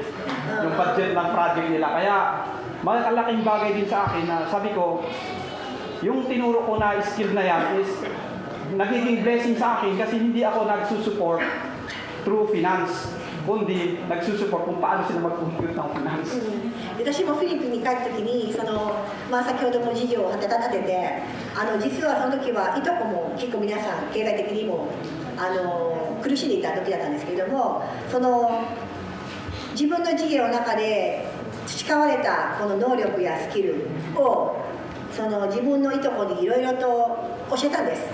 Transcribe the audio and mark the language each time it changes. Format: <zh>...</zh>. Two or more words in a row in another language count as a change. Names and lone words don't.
<tl>Yung budget ng project nila. Kaya, malaking bagay din sa akin na sabi ko, yung tinuro ko na skill na yan is nagiging blessing sa akin kasi hindi ako nagsusupport</tl> <en>through finance,</en> <tl>kundi nagsusupport kung paano sila mag-compute ng finance.</tl> <ja>私もフィリピンに帰った時に先ほども事業を立てて実はその時はいとこも結構皆さん経済的にも苦しんでいた時だったんですけれども、自分の事業の中で培われたこの能力やスキルを自分のいとこにいろいろと教えたんです。</ja>